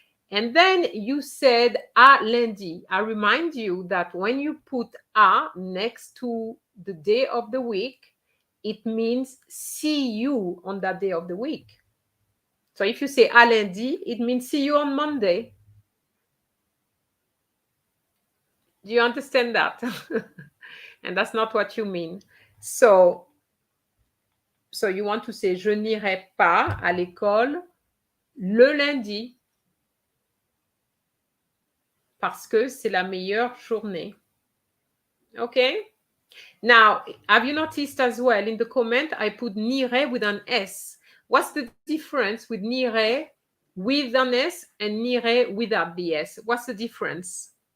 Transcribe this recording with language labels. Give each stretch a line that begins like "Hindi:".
English: And then you said à lundi. I remind you that when you put à next to the day of the week, it means see you on that day of the week. So if you say à lundi, it means see you on Monday. Do you understand that? And that's not what you mean. So you want to say
French: je n'irai pas à l'école le lundi parce que c'est la meilleure journée.
English: Okay. Now, have you noticed as well in the comment, I put n'irai with an S. What's the difference with n'irai with an S and n'irai without the S? What's the difference?